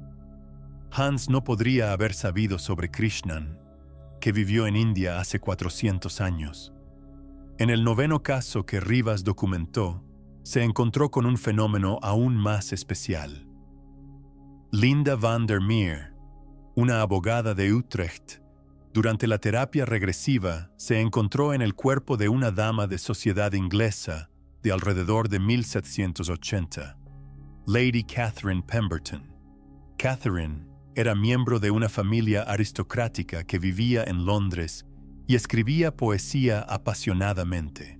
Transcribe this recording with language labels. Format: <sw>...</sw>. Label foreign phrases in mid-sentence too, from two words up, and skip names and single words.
<es>Hans no podría haber sabido sobre Krishnan, que vivió en India hace 400 años. En el noveno caso que Rivas documentó, se encontró con un fenómeno aún más especial. Linda van der Meer, una abogada de Utrecht, durante la terapia regresiva se encontró en el cuerpo de una dama de sociedad inglesa de alrededor de 1780, Lady Catherine Pemberton. Catherine era miembro de una familia aristocrática que vivía en Londres y escribía poesía apasionadamente.</es>